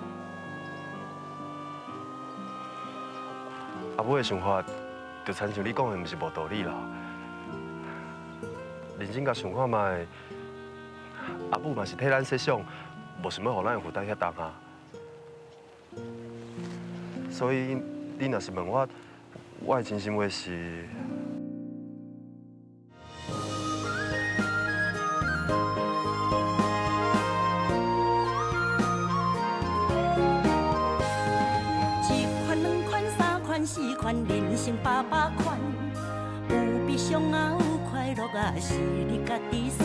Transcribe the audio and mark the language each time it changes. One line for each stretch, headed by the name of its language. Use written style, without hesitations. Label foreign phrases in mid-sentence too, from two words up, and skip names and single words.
Min Nan Chinese: 阿母的想法，就亲像你讲的，毋是无道理啦。认真甲想看卖，阿母嘛是替咱设想，无想要互咱负担遐重啊。所以你若是问我，我的真心话是。 4款人生800款，有悲伤啊，有快乐啊，是你家己选。